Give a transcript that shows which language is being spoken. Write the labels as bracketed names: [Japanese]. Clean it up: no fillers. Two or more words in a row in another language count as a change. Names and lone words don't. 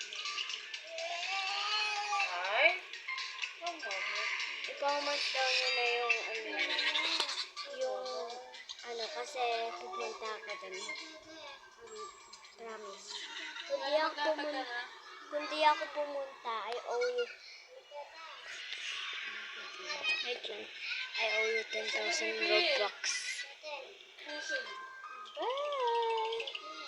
[Filipino] I-comment daw nyo na yung kasi pupunta ako dun. Promise. Kung di ako pumunta, [English] I owe you. I owe you 10,000 Robux. Bye!